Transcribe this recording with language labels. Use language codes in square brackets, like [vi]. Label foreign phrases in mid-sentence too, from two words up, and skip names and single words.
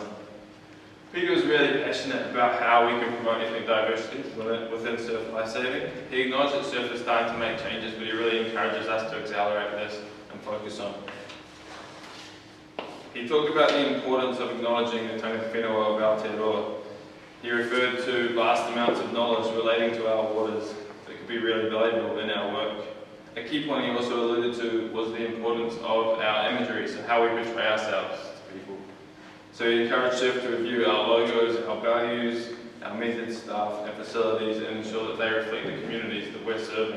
[en] Peter was really passionate about how we can promote ethnic diversity within surf lifesaving. He acknowledged that surf is starting to make changes, but he really encourages us to accelerate this and focus on it. He talked about the importance of acknowledging the [mi] tanga whenua [en] of Aotearoa. He referred to vast amounts of knowledge relating to our waters that could be really valuable in our work. A key point he also alluded to was the importance of our imagery, so how we portray ourselves to people. So he encouraged surf to review our logos, our values, our methods, staff and facilities and ensure that they reflect the communities that we're serving.